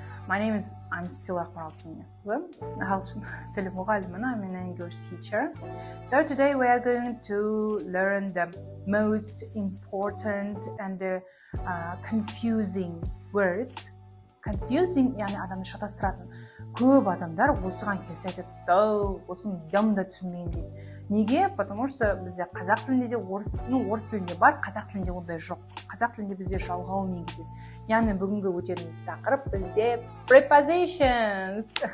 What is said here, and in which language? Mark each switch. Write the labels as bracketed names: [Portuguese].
[English] I'm still Ақмарал Кеңесқызы. [Kazakh] Ағылшын тілі мұғалімін, [English] I'm an English teacher. So today we are going to learn the most important and confusing words. [Kazakh] Confusing, яғни адамды шатастыратын. Көп адамдар осыған келсе айтады, осыны да түсінбеймін дейді. Неге? [Russian] Потому что [Kazakh] бізде қазақ тілінде де орыс тілінде бар, қазақ тілінде ондай жоқ. Қазақ тілінде бізде жалғау негізделген. Яғни бүгінгі өтетін тақырып бізде prepositions.